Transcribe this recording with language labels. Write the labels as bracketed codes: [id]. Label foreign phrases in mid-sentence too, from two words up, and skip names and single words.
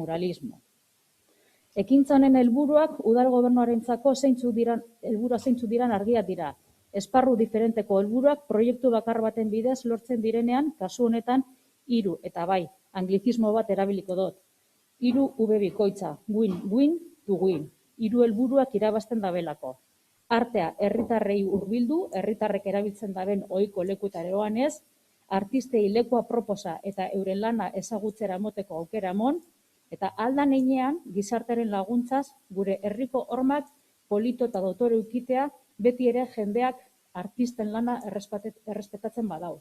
[eu] Konbokatoria, muralismo. Ekintza honen helburuak udal gobernuarentzako zeintzuk diran argiak dira. Esparru diferenteko helburuak proiektu bakar baten bidez lortzen direnean, kasu honetan 3, eta bai, anglizismo bat erabiliko dut. 3 V bikoitza, [en] win, win to win. [eu] 3 helburuak irabazten dabelako. Artea herritarrei hurbildu, herritarrek erabiltzen daben ohiko lekutara joanez, artistei leku aproposa eta euren lana ezagutzera emoteko aukera emon, eta aldan heinean gizartearen laguntzaz gure herriko hormak polito eta dotore ukitea beti ere jendeak artisten lana errespetatzen badau.